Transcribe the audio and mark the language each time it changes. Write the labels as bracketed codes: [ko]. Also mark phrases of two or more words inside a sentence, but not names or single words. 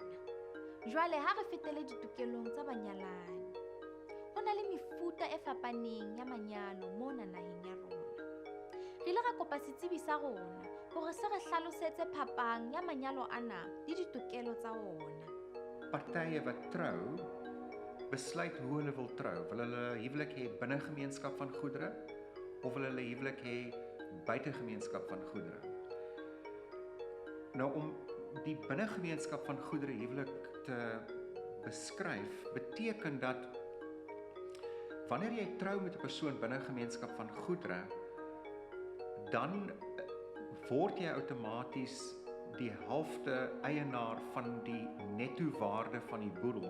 [st] Jwale ha re fetele ditokelong tsa banyalani. Ho na le mefuta e fapaneng ya manyalo mona naheng ya rona. Re ile ra kopa setsebi sa rona hore se re hlalosetse phapang ya manyalo ana le ditokelo tsa ona. [af] Partye wat trou besluit hoe hulle wil trou. Wil hulle huwelik hê binne gemeenskap van goedere of wil hulle huwelik hê buite gemeenskap van goedere? Nou om die binne gemeenskap van goedere huwelik te beskryf, beteken dat wanneer jy trou met 'n persoon binne gemeenskap van goedere, dan word jy outomaties die helfte eienaar van die netto waarde van die boedel.